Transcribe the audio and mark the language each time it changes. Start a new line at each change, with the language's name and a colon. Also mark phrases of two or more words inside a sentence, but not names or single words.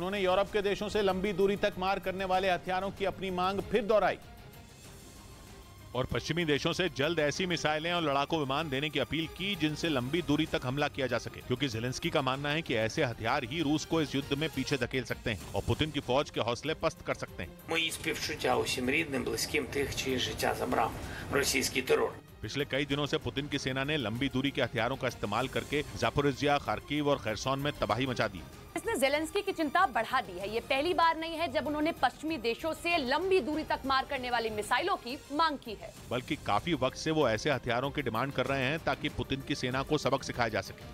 Hindi: उन्होंने यूरोप के देशों से लंबी दूरी तक मार करने वाले हथियारों की अपनी मांग फिर दोहराई और पश्चिमी देशों से जल्द ऐसी मिसाइलें और लड़ाकू विमान देने की अपील की जिनसे लंबी दूरी तक हमला किया जा सके, क्योंकि ज़ेलेंस्की का मानना है कि ऐसे हथियार ही रूस को इस युद्ध में पीछे धकेल सकते हैं और पुतिन की फौज के हौसले पस्त कर सकते हैं।
Ukrainian: Мої співчуття усім рідним, близьким тих, чиї життя забрав російський терор।
Hindi: पिछले कई दिनों से पुतिन की सेना ने लंबी दूरी के हथियारों का इस्तेमाल करके जापोरिजिया, खार्किव और खैरसोन में तबाही मचा दी। इसने ज़ेलेंस्की की चिंता बढ़ा दी है। ये पहली बार नहीं है जब उन्होंने पश्चिमी देशों से लंबी दूरी तक मार करने वाली मिसाइलों की मांग की है, बल्कि काफी वक्त से वो ऐसे हथियारों की डिमांड कर रहे हैं ताकि पुतिन की सेना को सबक सिखाया जा सके।